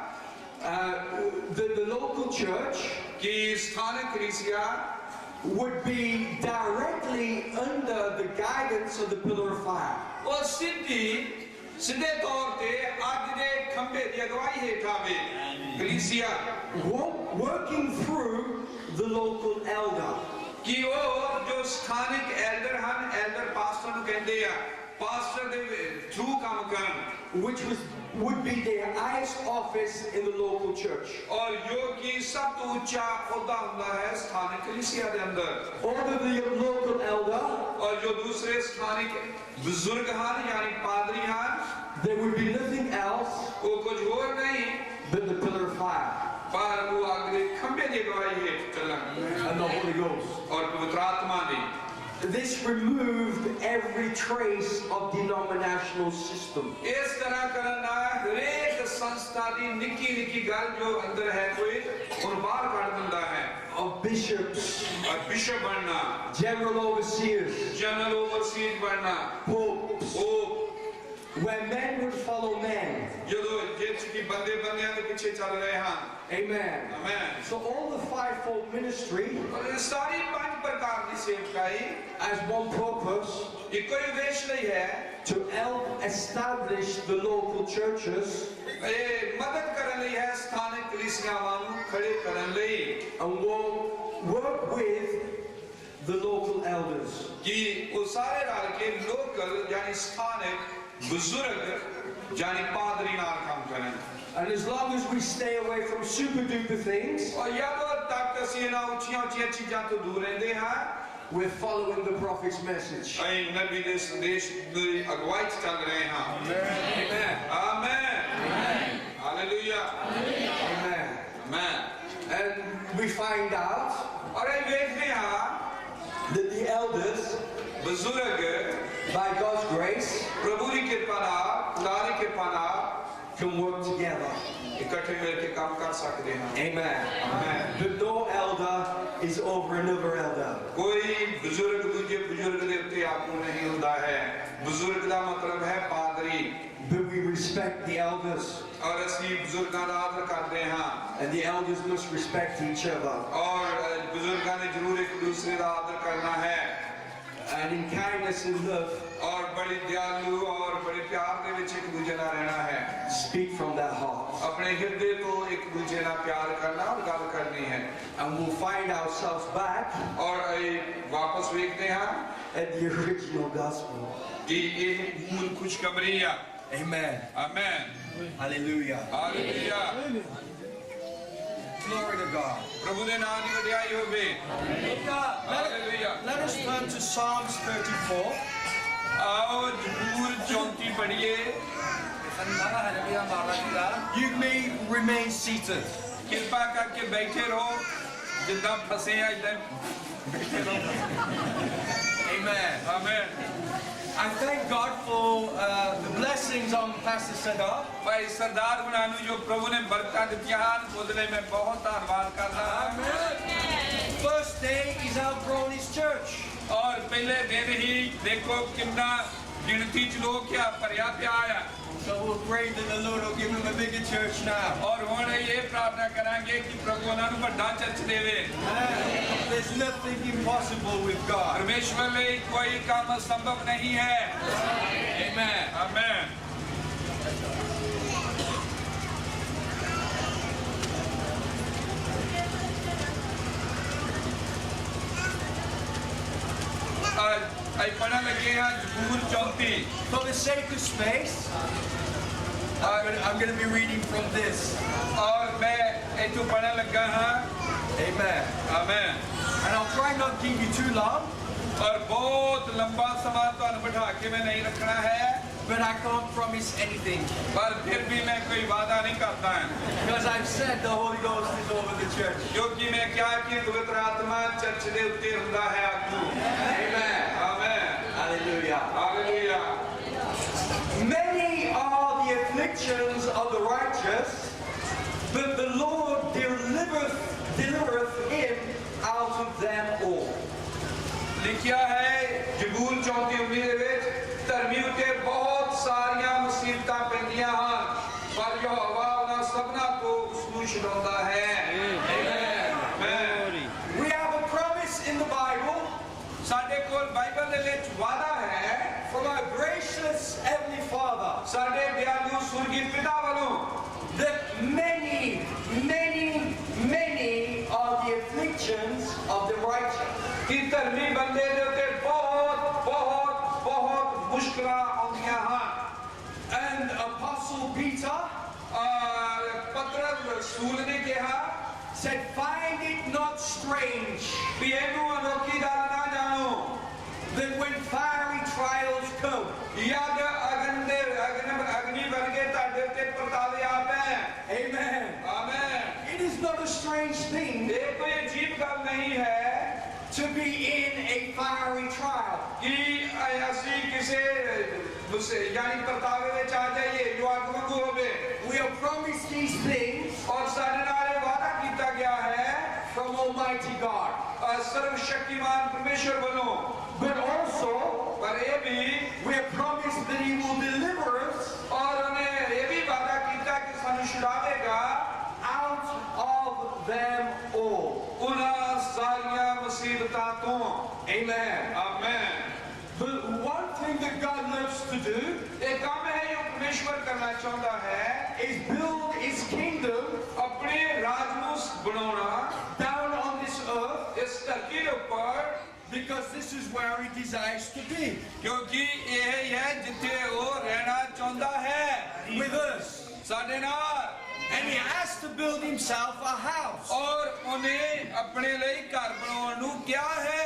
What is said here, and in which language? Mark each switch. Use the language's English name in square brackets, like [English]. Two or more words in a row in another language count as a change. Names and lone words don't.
[English] the local church [Punjabi] ਕਿ ਸਥਾਨਿਕ ਕਲੀਸਿਯਾ [English] would be directly under the guidance of the pillar of fire. [Punjabi] ਔਰ ਸਿੱਧੇ ਤੌਰ ਪੇ ਆਜ ਦੇ ਖੰਬੇ ਦੀ ਅਗਵਾਈ ਹੇਠ ਆਵੇ ਕਲੀਸਿਯਾ [English] Working through the local elder. [Punjabi] ਕਿ ਵੋ ਜੋ ਸਥਾਨਿਕ ਐਲਡਰ ਹਨ [English] elder pastor [Punjabi] ਨੂੰ ਕਹਿੰਦੇ ਆ ਪਾਸਟਰ ਦੇ ਥ੍ਰੂ ਕੰਮ ਕਰਨ [English] Which would be their highest office in the local church. [Punjabi] ਔਰ ਯੋ ਕੀ ਸਭ ਤੋਂ ਉੱਚਾ ਓਹਦਾ ਹੁੰਦਾ ਹੈ ਸਥਾਨਿਕ ਕਲੀਸਿਯਾ ਦੇ ਅੰਦਰ [English] Under the local elder, [Punjabi] ਔਰ ਜੋ ਦੂਸਰੇ ਸਥਾਨਿਕ ਬਜ਼ੁਰਗ ਹਨ ਯਾਨੀ ਪਾਦਰੀ ਹਨ [English] there would be nothing else [Hindi] वो कुछ और नहीं [English] but the pillar of fire [Punjabi] ਪਰ ਵੋ ਆਗੇ ਖੰਬੇ ਦੀ ਅਗਵਾਈ ਹੇਠ ਚੱਲਣ [English] and the Holy Ghost. [Punjabi] ਔਰ ਪਵਿੱਤਰ ਆਤਮਾ ਦੀ [English] This removed every trace of denominational system. [Punjabi] ਇਸ ਤਰ੍ਹਾਂ ਕਰਨਾ ਹਰੇਕ ਸੰਸਥਾ ਦੀ ਨਿੱਕੀ ਨਿੱਕੀ ਗੱਲ ਜੋ ਅੰਦਰ ਹੈ ਕੋਈ ਔਰ ਬਾਹਰ ਕੱਟ ਦਿੰਦਾ ਹੈ [English] Of bishops, [Hindi] और बिशप बनना [English] general overseers, general overseers बनना popes, [Hindi] वो [English] where men would follow men. [Hindi] जो जिस की बंदे बंदियां के पीछे चल रहे हैं [English] Amen. [Hindi] आमेन [English] So all the fivefold ministry [Hindi] और ये सारी पांच प्रकार की सेवकाई [English] has one purpose, [Hindi] ये कोई उद्देश्य नहीं है [English] to help establish the local churches [Punjabi] ਯੇ ਮਦਦ ਕਰਨੇ ਲਿਏ ਹੈ ਸਥਾਨਿਕ ਕਲੀਸਿਯਾਵਾਂ ਨੂੰ ਖੜ੍ਹੇ ਕਰਨੇ ਲਿਏ [English] and will work with the local elders. [Punjabi] ਕਿ ਵੋ ਸਾਰੇ ਰਲ ਕੇ ਲੋਕਲ ਯਾਨੀ ਸਥਾਨਿਕ ਬਜ਼ੁਰਗ ਯਾਨੀ ਪਾਦਰੀ ਨਾਲ ਕੰਮ ਕਰੇਂ [English] And as long as we stay away from super duper things, [Hindi] और जब तक [Punjabi] ਅਸੀਂ ਨਾ ਉੱਚੀਆਂ ਉੱਚੀਆਂ ਚੀਜ਼ਾਂ ਤੋਂ ਦੂਰ ਰਹਿੰਦੇ ਹਾਂ [English] we're following the prophet's message. [Punjabi] ਅਸੀਂ ਨਬੀ ਦੇ ਸੰਦੇਸ਼ ਦੀ ਅਗਵਾਈ 'ਚ ਚੱਲ ਰਹੇ ਹਾਂ [English] Amen. [Punjabi] ਆਮੇਨ ਹਾਲੇਲੂਇਆ [English] Amen. [Punjabi] ਆਮੇਨ [English] And we find out [Punjabi] ਔਰ ਇਹ ਵੇਖਦੇ ਹਾਂ [English] that the elders, [Punjabi] ਬਜ਼ੁਰਗ [English] by God's grace, [Punjabi] ਪ੍ਰਭੂ ਦੀ ਕਿਰਪਾ ਨਾਲ ਖੁਦਾ ਦੀ ਕਿਰਪਾ ਨਾਲ [English] can work together. [Punjabi] ਇਕੱਠੇ ਮਿਲ ਕੇ ਕੰਮ ਕਰ ਸਕਦੇ ਹਾਂ [English] Amen. [Punjabi] ਆਮੇਨ [English] But no elder is over another elder. [Punjabi] ਕੋਈ ਬਜ਼ੁਰਗ ਦੂਜੇ ਬਜ਼ੁਰਗ ਦੇ ਉੱਤੇ ਆਪੂ ਨਹੀਂ ਹੁੰਦਾ ਹੈ ਬਜ਼ੁਰਗ ਦਾ ਮਤਲਬ ਹੈ ਪਾਦਰੀ [English] But we respect the elders, [Punjabi] ਔਰ ਅਸੀਂ ਬਜ਼ੁਰਗਾਂ ਦਾ ਆਦਰ ਕਰਦੇ ਹਾਂ [English] and the elders must respect each other. [Punjabi] ਔਰ ਬਜ਼ੁਰਗਾਂ ਨੇ ਜ਼ਰੂਰ ਇੱਕ ਦੂਸਰੇ ਦਾ ਆਦਰ ਕਰਨਾ ਹੈ [English] And in kindness and love, [Punjabi] ਔਰ ਬੜੀ ਦਿਆਲੂ ਔਰ ਬੜੇ ਪਿਆਰ ਦੇ ਵਿੱਚ ਇੱਕ ਦੂਜੇ ਨਾਲ ਰਹਿਣਾ ਹੈ [English] speak from that heart. [Punjabi] ਆਪਣੇ ਹਿਰਦੇ ਤੋਂ ਇੱਕ ਦੂਜੇ ਨਾਲ ਪਿਆਰ ਕਰਨਾ ਔਰ ਗੱਲ ਕਰਨੀ ਹੈ [English] And we'll find ourselves back [Punjabi] ਔਰ ਵਾਪਸ ਵੇਖਦੇ ਹਾਂ [English] at the original gospel. [Punjabi] ਕਿ ਇਹ ਮੂਲ ਖੁਸ਼ਖਬਰੀ ਆ [English] Amen. [Punjabi] ਆਮੇਨ [English] Hallelujah. [Punjabi] ਹਾਲੇਲੂਇਆ [English] Glory to God. [Punjabi] ਪ੍ਰਭੂ ਦੇ ਨਾਮ ਦੀ ਵਡਿਆਈ ਹੋਵੇ ਹਾਲੇਲੂਇਆ [English] Let us turn to Psalms 34. [Punjabi] ਆਓ ਜ਼ਬੂਰ 34 ਪੜ੍ਹੀਏ ਸੰਨਾਲਾ ਹਲਵੀਆ ਮਾਰਦਾ ਸੀਗਾ [English] You may remain seated. [Punjabi] ਕਿਰਪਾ ਕਰਕੇ ਬੈਠੇ ਰਹੋ ਜਿੱਦਾਂ ਫਸੇ ਆ ਇਦਾਂ ਬੈਠੇ ਰਹੋ [English] Amen. [Punjabi] ਆਮੇਨ [English] I thank God for the blessings on Pastor Sadar. [Punjabi] ਭਾਈ ਸਰਦਾਰ ਹੁਣਾਂ ਨੂੰ ਜੋ ਪ੍ਰਭੂ ਨੇ ਬਰਕਤਾਂ ਦਿੱਤੀਆਂ ਹਨ ਉਹਦੇ ਲਈ ਮੈਂ ਬਹੁਤ ਧੰਨਵਾਦ ਕਰਦਾ ਹਾਂ [English] First day he's outgrown his church. [Punjabi] ਔਰ ਪਹਿਲੇ ਦਿਨ ਹੀ ਦੇਖੋ ਕਿੰਨਾ ਗਿਣਤੀ ਚ ਲੋਕ ਆ ਭਰਿਆ ਪਿਆ ਆ [English] So we'll pray that the Lord will give him a bigger church now. [Punjabi] ਔਰ ਹੁਣ ਇਹ ਪ੍ਰਾਰਥਨਾ ਕਰਾਂਗੇ ਕਿ ਪ੍ਰਭੂ ਉਹਨਾਂ ਨੂੰ ਵੱਡਾ ਚਰਚ ਦੇਵੇ [English] There's nothing impossible with God. [Punjabi] ਪਰਮੇਸ਼ਵਰ ਲਈ ਕੋਈ ਕੰਮ ਸੰਭਵ ਨਹੀਂ ਹੈ [English] Amen. [Punjabi] ਆਮੇਨ ਅੱਜ ਪੜ੍ਹਨ ਲੱਗੇ ਹਾਂ ਜ਼ਬੂਰ 34 [English] For the sake of space, I'm going to be reading from this. [Punjabi] ਔਰ ਮੈਂ ਇੱਥੋਂ ਪੜ੍ਹਨ ਲੱਗਾ ਹਾਂ [English] Amen. [Punjabi] ਆਮੇਨ [English] And I'll try not to keep you too long, [Punjabi] ਔਰ ਬਹੁਤ ਲੰਬਾ ਸਮਾਂ ਤੁਹਾਨੂੰ ਬਿਠਾ ਕੇ ਮੈਂ ਨਹੀਂ ਰੱਖਣਾ ਹੈ [English] but I can't promise anything. [Punjabi] ਪਰ ਫਿਰ ਵੀ ਮੈਂ ਕੋਈ ਵਾਅਦਾ ਨਹੀਂ ਕਰਦਾ [English] Because I've said the Holy Ghost is over the church. [Punjabi] ਕਿਉਂਕਿ ਮੈਂ ਕਿਹਾ ਕਿ ਪਵਿੱਤਰ ਆਤਮਾ ਚਰਚ ਦੇ ਉੱਤੇ ਹੁੰਦਾ ਹੈ ਆਗੂ [English] Amen. [Punjabi] ਆਮੇਨ [English] Hallelujah. [Punjabi] ਹਾਲੇਲੂਇਆ [English] Many are the afflictions of the righteous, but the Lord delivereth him out of them all. [Punjabi] ਲਿਖਿਆ ਹੈ ਜ਼ਬੂਰ 34:19 ਦੇ ਵਿੱਚ ਧਰਮੀ ਉਤੇ ਬਹੁਤ ਸਾਰੀਆਂ ਮੁਸੀਬਤਾਂ ਪੈਂਦੀਆਂ ਹਨ ਪਰ ਯਹੋਵਾ ਉਹਨਾਂ ਸਭਨਾਂ ਤੋਂ ਉਸਨੂੰ ਛੁਡਾਉਂਦਾ ਹੈ [English] We have a promise in the Bible [Punjabi] ਸਾਡੇ ਕੋਲ ਬਾਈਬਲ ਦੇ ਵਿੱਚ ਵਾਅਦਾ ਹੈ [English] from our gracious Heavenly Father [Punjabi] ਸਾਡੇ ਦਿਆਲੂ ਸੁਰਗੀ ਪਿਤਾ ਵੱਲੋਂ [English] that many are the afflictions of the righteous. [Punjabi] ਕਿ ਧਰਮੀ ਬੰਦੇ ਦੇ ਉੱਤੇ ਬਹੁਤ ਮੁਸ਼ਕਲਾਂ ਆਉਂਦੀਆਂ ਹਨ [English] And Apostle Peter [Punjabi] ਪਤਰਸ ਰਸੂਲ ਨੇ ਕਿਹਾ [English] said, find it not strange [Punjabi] ਵੀ ਇਹਨੂੰ ਅਨੋਖੀ ਗੱਲ ਨਾ ਜਾਣੋ [English] that when fiery trials come, [Punjabi] ਯਦ ਅਗਨੀ ਵਰਗੇ ਤੁਹਾਡੇ ਉੱਤੇ ਪ੍ਰਤਾਵੇ ਆਪੈ [English] amen, [Punjabi] ਆਮੇਨ [English] it is not a strange thing [Punjabi] ਇਹ ਕੋਈ ਅਜੀਬ ਗੱਲ ਨਹੀਂ ਹੈ [English] to be in a fiery trial. [Punjabi] ਕਿ ਅਸੀਂ ਕਿਸੇ ਯਾਨੀ ਪ੍ਰਤਾਵੇ ਵਿੱਚ ਆ ਜਾਈਏ ਜੋ ਅੱਗ ਵਾਂਗੂ ਹੋਵੇ [English] We are promised these things [Punjabi] ਔਰ ਸਾਡੇ ਨਾਲ ਇਹ ਵਾਅਦਾ ਕੀਤਾ ਗਿਆ ਹੈ [English] from Almighty God. [Punjabi] ਸਰਵ ਸ਼ਕਤੀਮਾਨ ਪਰਮੇਸ਼ਰ ਵੱਲੋਂ [English] But also, [Punjabi] ਪਰ ਇਹ ਵੀ [English] we are promised that He will deliver us [Punjabi] ਔਰ ਉਹਨੇ ਇਹ ਵੀ ਵਾਅਦਾ ਕੀਤਾ ਕਿ ਸਾਨੂੰ ਛੁਡਾਵੇਗਾ [English] out of them all. [Punjabi] ਉਹਨਾਂ ਸਾਰੀਆਂ ਮੁਸੀਬਤਾਂ ਤੋਂ [English] Amen. [Punjabi] ਆਮੇਨ [English] But one thing that God loves to do [Punjabi] ਇਹ ਕੰਮ ਹੈ ਜੋ ਪਰਮੇਸ਼ਵਰ ਕਰਨਾ ਚਾਹੁੰਦਾ ਹੈ [English] is build His kingdom [Punjabi] ਆਪਣੇ ਰਾਜ ਨੂੰ ਬਣਾਉਣਾ [English] down on this earth [Punjabi] ਇਸ ਧਰਤੀ ਦੇ ਉੱਪਰ [English] because this is where He desires to be [Punjabi] ਕਿਉਂਕਿ ਇਹ ਹੀ ਹੈ ਜਿੱਥੇ ਉਹ ਰਹਿਣਾ ਚਾਹੁੰਦਾ ਹੈ [English] with us. [Punjabi] ਸਾਡੇ ਨਾਲ [English] And He has to build Himself a house [Punjabi] ਔਰ ਉਹਨੇ ਆਪਣੇ ਲਈ ਘਰ ਬਣਾਉਣ ਨੂੰ ਕਿਹਾ ਹੈ